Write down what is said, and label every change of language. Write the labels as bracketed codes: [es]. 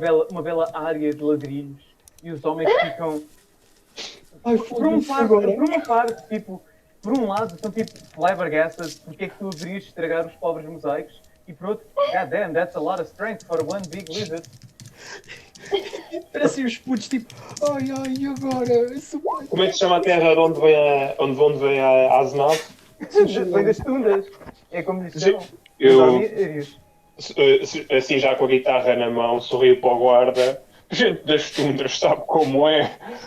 [pt] uma bela área de ladrilhos. E os homens ficam. Ai, Por uma parte, tipo, por um lado, são tipo flabbergasted, porque é que tu deverias estragar os pobres mosaicos? E por outro, [en] god damn, that's a lot of strength for one big lizard. [pt] Parecem os putos tipo, ai, e agora? Como é que se chama a terra de onde vem a Aznave? Vem das tundas. É como lhes chamam. Eu, Os assim já com a guitarra na mão, sorrio para o guarda. Gente das tundras sabe como é.